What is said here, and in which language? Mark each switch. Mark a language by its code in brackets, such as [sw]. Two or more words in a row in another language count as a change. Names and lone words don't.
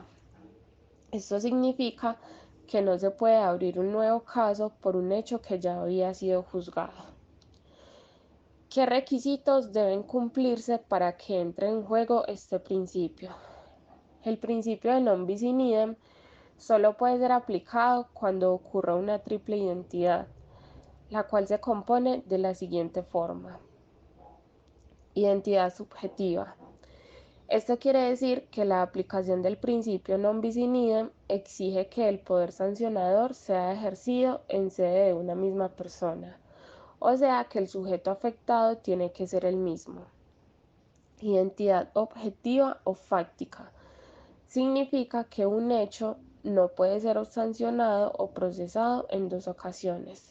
[es] Esto significa que no se puede abrir un nuevo caso por un hecho que ya había sido juzgado. ¿Qué requisitos deben cumplirse para que entre en juego este principio? El principio de [la] non bis in idem [es] solo puede ser aplicado cuando ocurra una triple identidad, la cual se compone de la siguiente forma. Identidad subjetiva. Esto quiere decir que la aplicación del principio [la] non bis in idem [es] exige que el poder sancionador sea ejercido en sede de una misma persona, o sea que el sujeto afectado tiene que ser el mismo. Identidad objetiva o fáctica. Significa que un hecho no puede ser sancionado o procesado en dos ocasiones.